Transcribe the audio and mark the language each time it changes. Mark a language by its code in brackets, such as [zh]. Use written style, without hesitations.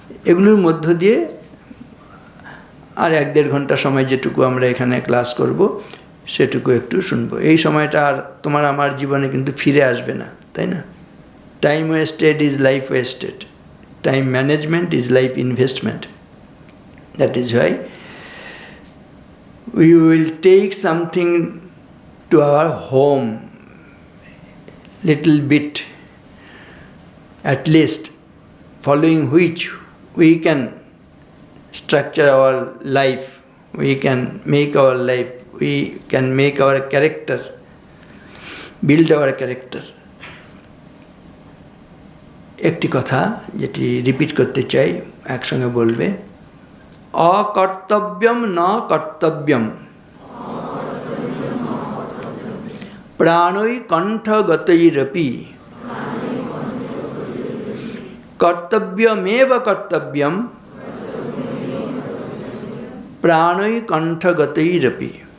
[bn] এগুলোর মধ্য দিয়ে আর 1-1.5 ঘন্টা সময় যেটুকু আমরা এখানে ক্লাস করব সেটুকু একটু শুনবো। এই সময়টা আর তোমার আমার জীবনে কিন্তু ফিরে আসবে না, তাই না? [en] Time wasted is life wasted, time management is life investment. That is why we will take something to our home, little bit at least, following which we can structure our life, we can make our life, we can make our character, build our character. [bn] একটি কথা যেটি repeat করতে চাই, একসঙ্গে বলবে, [sa] অকর্তব্যম ন কর্তব্যম প্রাণৈ কণ্ঠগতৈরপি কর্তব্যমেব কর্তব্যম প্রাণৈ কণ্ঠগতৈরপি।